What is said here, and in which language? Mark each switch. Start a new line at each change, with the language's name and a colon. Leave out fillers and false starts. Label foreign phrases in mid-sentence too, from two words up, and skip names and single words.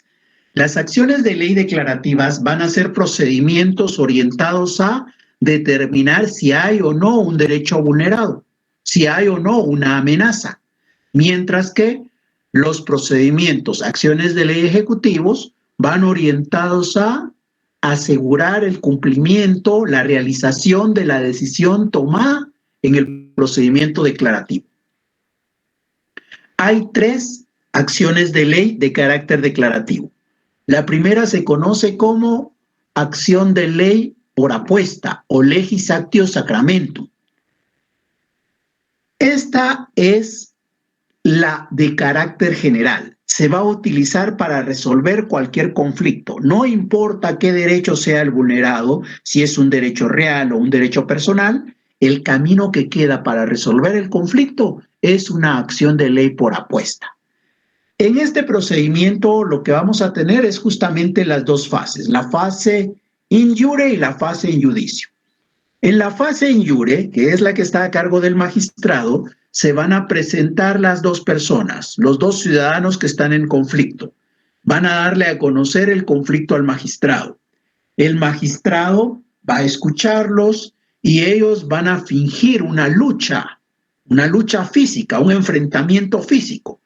Spanish: Las acciones de ley declarativas van a ser procedimientos orientados a determinar si hay o no un derecho vulnerado, si hay o no una amenaza, mientras que los procedimientos, acciones de ley ejecutivos, van orientados a asegurar el cumplimiento, la realización de la decisión tomada en el procedimiento declarativo. Hay 3 acciones de ley de carácter declarativo. La primera se conoce como acción de ley por apuesta o
Latin: legis actio sacramentum.
Spanish: Esta es la de carácter general. Se va a utilizar para resolver cualquier conflicto. No importa qué derecho sea el vulnerado, si es un derecho real o un derecho personal, el camino que queda para resolver el conflicto es una acción de ley por apuesta. En este procedimiento lo que vamos a tener es justamente las dos fases, la fase
Latin: in iure
Spanish: y la fase
Latin: in judicio.
Spanish: En la fase
Latin: in iure,
Spanish: que es la que está a cargo del magistrado, se van a presentar las dos personas, los dos ciudadanos que están en conflicto. Van a darle a conocer el conflicto al magistrado. El magistrado va a escucharlos y ellos van a fingir una lucha física, un enfrentamiento físico.